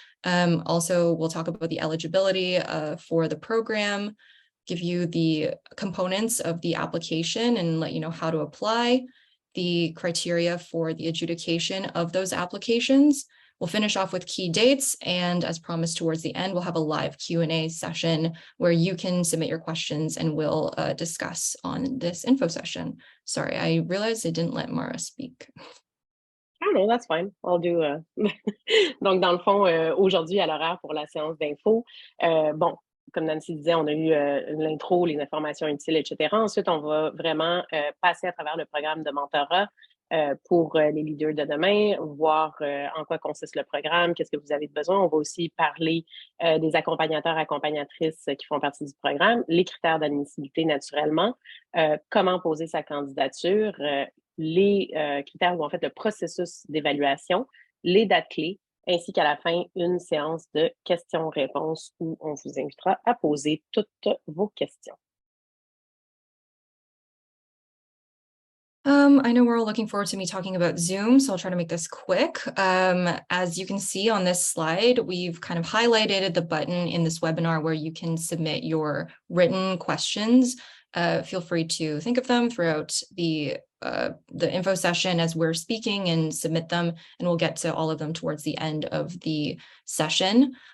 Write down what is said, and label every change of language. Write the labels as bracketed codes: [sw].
[en] Also, we'll talk about the eligibility for the program, give you the components of the application and let you know how to apply, the criteria for the adjudication of those applications. We'll finish off with key dates, and as promised towards the end, we'll have a live Q&A session where you can submit your questions and we'll discuss on this info session. Sorry, I realized I didn't let Mara speak. [fr] Ah non, [en] that's fine. I'll do. [fr] Donc, dans le fond, aujourd'hui, à l'horaire pour la séance d'info, bon, comme Nancy disait, on a eu l'intro, les informations utiles, etc. Ensuite, on va vraiment passer à travers le programme de mentorat pour les leaders de demain, voir en quoi consiste le programme, qu'est-ce que vous avez besoin. On va aussi parler des accompagnateurs, accompagnatrices qui font partie du programme, les critères d'admissibilité naturellement, comment poser sa candidature, les critères ou en fait le processus d'évaluation, les dates clés, ainsi qu'à la fin, une séance de questions-réponses où on vous invitera à poser toutes vos questions. [en] I know we're all looking forward to me talking about Zoom, so I'll try to make this quick. As you can see on this slide, we've kind of highlighted the button in this webinar where you can submit your written questions. Feel free to think of them throughout the info session as we're speaking and submit them, and we'll get to all of them towards the end of the session.